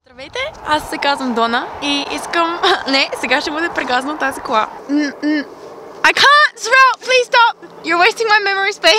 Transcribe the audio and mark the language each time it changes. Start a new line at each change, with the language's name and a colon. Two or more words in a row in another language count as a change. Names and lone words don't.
Bulgarian: Здравейте, аз се казвам Дона и искам... Не, сега ще бъде прегазна тази кола.
English: I can't! Sorrel, please stop! You're wasting my memory space!